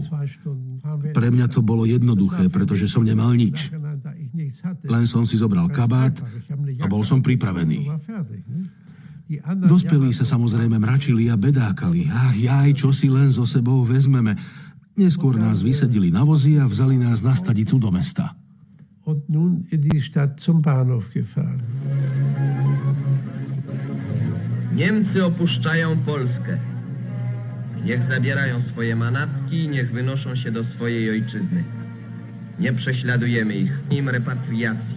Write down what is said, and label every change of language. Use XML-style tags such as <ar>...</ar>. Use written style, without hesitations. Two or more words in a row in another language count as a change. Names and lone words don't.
<sk>Pre mňa to bolo jednoduché, pretože som nemal nič. Len som si zobral kabát a bol som pripravený. Dospelí sa samozrejme mračili a bedákali. Jaj, čo si len so sebou vezmeme. Neskôr nás vysadili na vozy a vzali nás na stanicu do mesta.</sk> <pl>Niemcy opuszczają Polskę. Niech zabierają swoje manatki, niech wynoszą się do swojej ojczyzny. Nie prześladujemy ich, im repatriacji.</pl>